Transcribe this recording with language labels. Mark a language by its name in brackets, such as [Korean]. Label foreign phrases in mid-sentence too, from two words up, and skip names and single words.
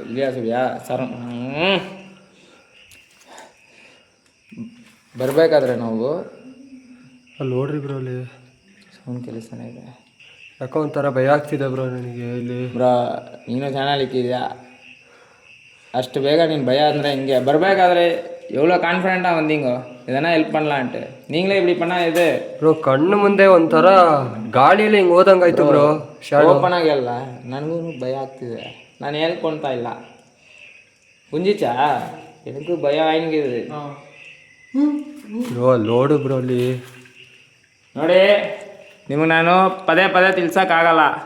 [Kannada] ಇಲ್ಲಿಯಾ ಸುಳ್ಯಾ ಸರ್? ಬರಬೇಕಾದ್ರೆ ನಾವು ಅಲ್ಲಿ ನೋಡ್ರಿ ಬ್ರೋ ಅಲ್ಲಿ ಸೌಂಡ್ ಕೆಲಸನೇ ಇದೆ. ಯಾಕೋ ಒಂಥರ ಭಯ ಆಗ್ತಿದೆ ಬ್ರೋ ನನಗೆ ಇಲ್ಲಿ. ಬ್ರೋ ನೀನು ಚಾನಲ್ ಇಕ್ಕಿದ್ಯಾ, ಅಷ್ಟು ಬೇಗ ನೀನು ಭಯ ಅಂದರೆ ಹಿಂಗೆ ಬರಬೇಕಾದ್ರೆ [Tamil] எவ்வளோ கான்ஃபிடென்ட்டாக வந்தீங்க, எதனா ஹெல்ப் பண்ணலான்ட்டு, நீங்களே இப்படி பண்ணால் இது [Kannada] ಬ್ರೋ ಕಣ್ಣು ಮುಂದೆ ಒಂಥರ ಗಾಳಿಯಲ್ಲಿ ಹಿಂಗೆ ಹೋದಂಗಾಯ್ತು ಬ್ರೋ. ಓಪನ್ ಆಗಿಲ್ಲ, ನನಗೂ ಭಯ ಆಗ್ತಿದೆ, ನಾನು ಹೇಳ್ಕೊಳ್ತಾ ಇಲ್ಲ. ಕುಂಜಿಚಾ எனக்கும் ಭಯ ಆಗಿದೆ ಬ್ರೋ. ಅಲ್ಲಿ ನೋಡು ಬ್ರೋ ಅಲ್ಲಿ ನೋಡಿ, ನಿಮಗೆ ನಾನು ಪದೇ ಪದೇ ತಿಳ್ಸೋಕ್ಕಾಗಲ್ಲ.